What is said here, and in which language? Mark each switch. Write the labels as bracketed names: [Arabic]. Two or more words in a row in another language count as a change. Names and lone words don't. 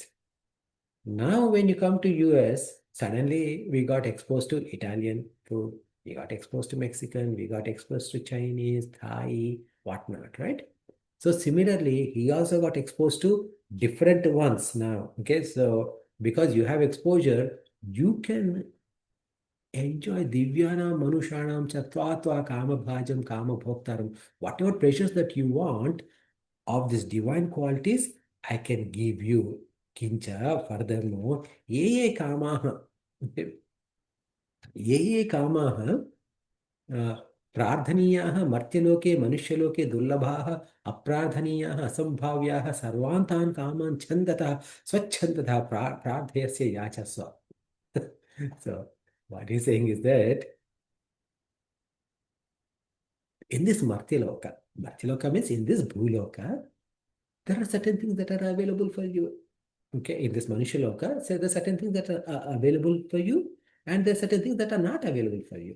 [English] Now, when you come to US, suddenly we got exposed to Italian food, we got exposed to Mexican, we got exposed to Chinese, Thai, whatnot, right? So similarly, he also got exposed to different ones now. Okay, so because you have exposure, you can enjoy [Sanskrit] दिव्यानां मनुष्याणां चत्वा कामभाजं कामभोक्तारम्. [English] Whatever pleasures that you want of these divine qualities, I can give you. [Sanskrit] किञ्च, furthermore, ये कामाः. ये कामाः प्रार्थनीयाः मर्त्यलोके मनुष्यलोके दुर्लभाः अप्रार्थनीयाः असम्भाव्याः सर्वान् तान् कामान् छन्दतः स्वच्छन्दतः प्रार्थयस्य याचस्व. [English] So what he's saying is that in this Martyaloka means in this Bhuloka, there are certain things that are available for you. Okay, in this Manushaloka, so there are certain things that are available for you, and there are certain things that are not available for you.